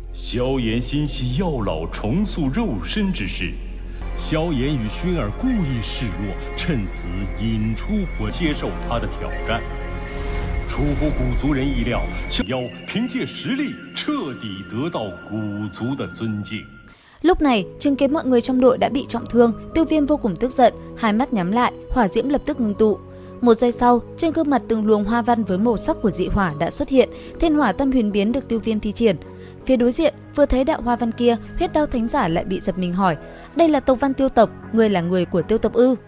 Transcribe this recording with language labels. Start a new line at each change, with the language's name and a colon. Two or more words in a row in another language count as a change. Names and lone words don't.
Chinese: 萧炎心系药老重塑肉身之事，萧炎与薰儿故意示弱，趁此引出火，接受他的挑战。出乎古族人意料，小妖凭借实力彻底得到古族的尊敬。
Vietnamese: Lúc này, chứng kiến mọi người trong đội đã bị trọng thương, Tiêu Viêm vô cùng tức giận, hai mắt nhắm lại, hỏa diễm lập tức ngưng tụ. Một giây sau, trên gương mặt từng luồng hoa văn với màu sắc của dị hỏa đã xuất hiện, thiên hỏa tâm huyền biến được Tiêu Viêm thi triển. Phía đối diện, vừa thấy đạo hoa văn kia, Huyết Đao Thánh Giả lại bị giật mình hỏi: "Đây là tộc văn Tiêu tộc, ngươi là người của Tiêu tộc ư?"